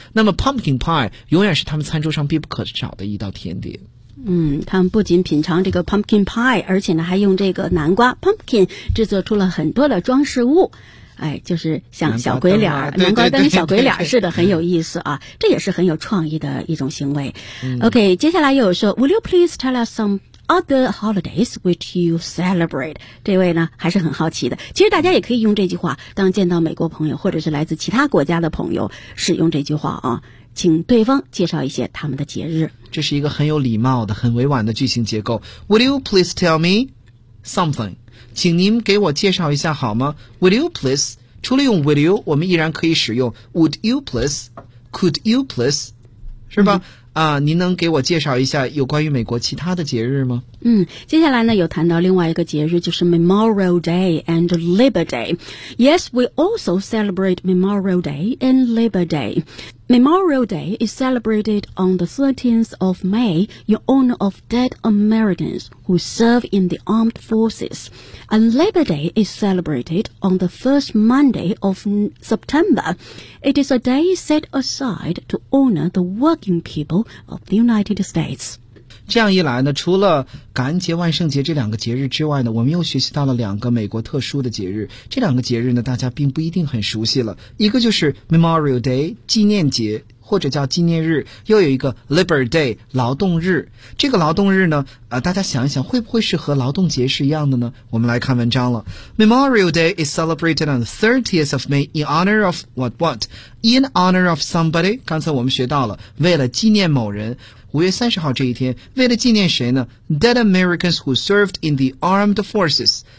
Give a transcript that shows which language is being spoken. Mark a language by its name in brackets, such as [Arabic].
[Chinese] 那么 pumpkin pie 永远是他们餐桌上必不可少的一道甜点。他们不仅品尝这个 pumpkin pie， 而且呢还用这个南瓜 pumpkin 制作出了很多的装饰物，哎，就是像小鬼脸，南瓜灯小鬼脸似的，很有意思啊。这也是很有创意的一种行为。 [English] OK， [Chinese] 接下来又有说 [English] Will you please tell us some other holidays which you celebrate？ [Chinese] 这位呢还是很好奇的。其实大家也可以用这句话当见到美国朋友或者是来自其他国家的朋友使用这句话啊，请对方介绍一些他们的节日。这是一个很有礼貌的很委婉的句型结构。 [English] Would you please tell me something， [Chinese] 请您给我介绍一下好吗？ [English] Would you please， [Chinese] 除了用 [English] would you， [Chinese] 我们依然可以使用 [English] would you please， could you please， 是吧？ [Chinese] 您能给我介绍一下有关于美国其他的节日吗？接下来呢有谈到另外一个节日，就是 Memorial Day and Labor Day。 [English] Yes， we also celebrate Memorial Day and Labor Day。 Memorial Day is celebrated on the 13th of May in honor of dead Americans who serve in the armed forces. And Labor Day is celebrated on the first Monday of September. It is a day set aside to honor the working people of the United States. [Chinese] 这样一来呢，除了感恩节、万圣节这两个节日之外呢，我们又学习到了两个美国特殊的节日。这两个节日呢，大家并不一定很熟悉了。一个就是 Memorial Day 纪念节或者叫纪念日，又有一个 Labor Day 劳动日。这个劳动日呢，大家想一想，会不会是和劳动节是一样的呢？我们来看文章了。 [English] Memorial Day is celebrated on the 30th of May in honor of what what? In honor of somebody. [Chinese] 刚才我们学到了，为了纪念某人。5月30号这一天，为了纪念谁呢？ [English] Dead Americans who served in the Armed Forces.